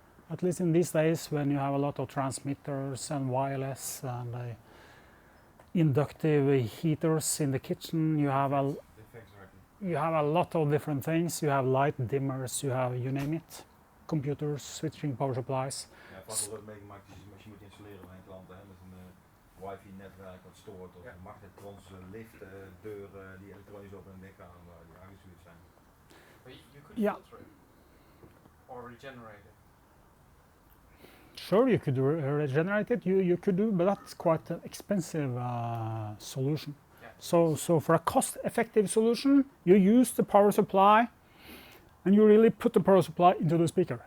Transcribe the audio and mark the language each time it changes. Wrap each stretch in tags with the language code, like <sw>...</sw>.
<en>At least in these days when you have a lot of transmitters and wireless and inductive heaters in the kitchen, you have a lot of different things. You have light dimmers, you have, you name it, computers, switching power supplies.</en> <nl>Ja, vaak wordt meegemaakt als je moet installeren bij een klant met een wifi-netwerk wat stoort of magnetrons, liftdeuren die elektronisch op een nek gaan waar die aangestuurd zijn.</nl> <en>But you could filter it or regenerate it. Sure, you could regenerate it. You could do, but that's quite an expensive solution. Yeah. So for a cost-effective solution, you use the power supply, and you really put the power supply into the speaker.</en>